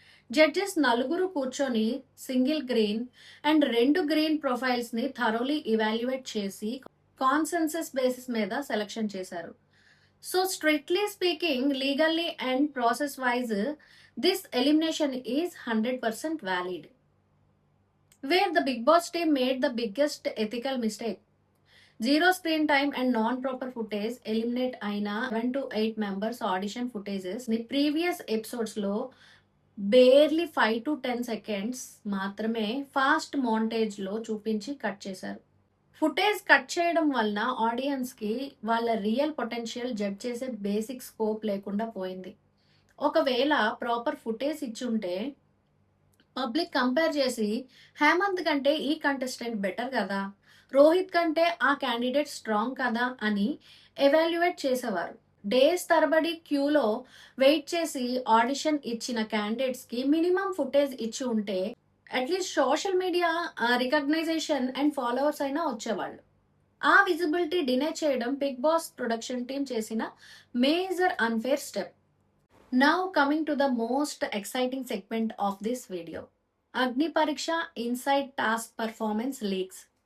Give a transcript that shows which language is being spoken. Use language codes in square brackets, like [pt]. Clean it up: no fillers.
[te] Judges నలుగురు కూర్చొని single green and 2 green ప్రొఫైల్స్ని thoroughly evaluate చేసి కాన్సెన్సస్ బేసిస్ మీద సెలెక్షన్ చేశారు. [en] So strictly speaking, legally and process wise this elimination is 100% valid. Where the Big Boss team made the biggest ethical mistake. 0 screen time and non-proper footage eliminate అయిన 7 to 8 members audition footages ని previous episodes లో barely 5 to 10 seconds [te] మాత్రమే fast montage లో చూపించి cut చేశారు. Footage cut చేయడం వలన audience కి వాళ్ళ రియల్ పొటెన్షియల్ జడ్జ్ చేసే బేసిక్ స్కోప్ లేకుండా పోయింది. ఒకవేళ ప్రాపర్ ఫుటేజ్ ఇచ్చుంటే పబ్లిక్ కంపేర్ చేసి హేమంత్ కంటే ఈ కంటెస్టెంట్ బెటర్ కదా, రోహిత్ కంటే ఆ క్యాండిడేట్ స్ట్రాంగ్ కదా అని ఎవాల్యుయేట్ చేసేవారు. డేస్ తరబడి క్యూలో వెయిట్ చేసి ఆడిషన్ ఇచ్చిన క్యాండిడేట్స్కి మినిమం ఫుటేజ్ ఇచ్చి ఉంటే at least social media recognition and followers అయినా వచ్చేవాళ్ళు. ఆ విజిబిలిటీ డినే చేయడం బిగ్ బాస్ ప్రొడక్షన్ టీం చేసిన major unfair step. [en] Now coming to the most exciting segment of this video. Agni Pariksha Inside Task Performance Leaks.